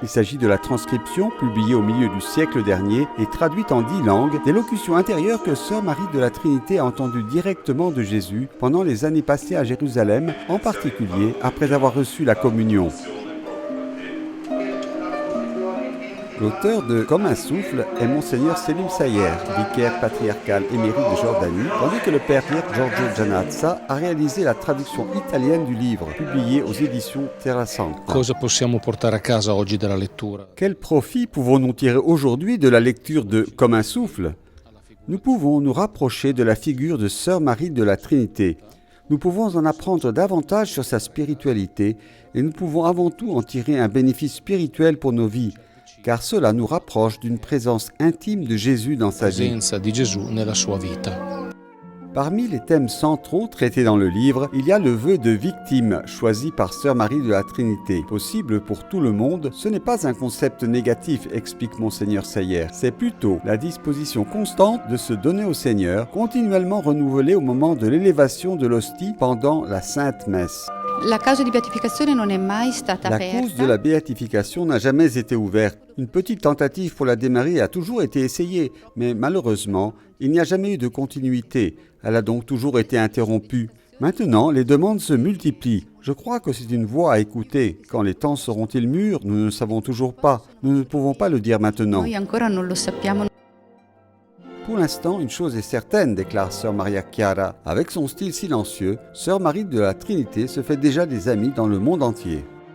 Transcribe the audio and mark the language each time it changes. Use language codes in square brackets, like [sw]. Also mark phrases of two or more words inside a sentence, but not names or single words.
[fr] Il s'agit de la transcription, publiée au milieu du siècle dernier et traduite en 10 langues, des locutions intérieures que Sœur Marie de la Trinité a entendues directement de Jésus pendant les années passées à Jérusalem, en particulier après avoir reçu la communion. L'auteur de Comme un souffle est Monseigneur Selim Sayer, vicaire patriarcal émérite de Jordanie, tandis que le père Pier Giorgio Giannazza a réalisé la traduction italienne du livre, publié aux éditions Terra Santa. [it] Cosa possiamo portare a casa oggi dalla lettura? [fr] Quel profit pouvons-nous tirer aujourd'hui de la lecture de Comme un souffle? Nous pouvons nous rapprocher de la figure de Sœur Marie de la Trinité. Nous pouvons en apprendre davantage sur sa spiritualité et nous pouvons avant tout en tirer un bénéfice spirituel pour nos vies, car cela nous rapproche d'une présence intime de Jésus dans sa vie. [it] Presenza di Gesù nella sua vita. [fr] Parmi les thèmes centraux traités dans le livre, il y a le vœu de victime choisi par Sœur Marie de la Trinité. Possible pour tout le monde, ce n'est pas un concept négatif, explique Monseigneur Sayer. C'est plutôt la disposition constante de se donner au Seigneur, continuellement renouvelée au moment de l'élévation de l'hostie pendant la Sainte Messe. [it] La causa di beatificazione non è mai stata [fr] La [it] aperta. [fr] cause de la béatification n'a jamais été ouverte. Une petite tentative pour la démarrer a toujours été essayée, mais malheureusement, il n'y a jamais eu de continuité. Elle a donc toujours été interrompue. Maintenant, les demandes se multiplient. Je crois que c'est une voix à écouter. Quand les temps seront-ils mûrs, nous ne savons toujours pas. Nous ne pouvons pas le dire maintenant. [it] Noi ancora non lo sappiamo. [fr] Pour l'instant, une chose est certaine, déclare Sœur Maria Chiara. Avec son style silencieux, Sœur Marie de la Trinité se fait déjà des amis dans le monde entier.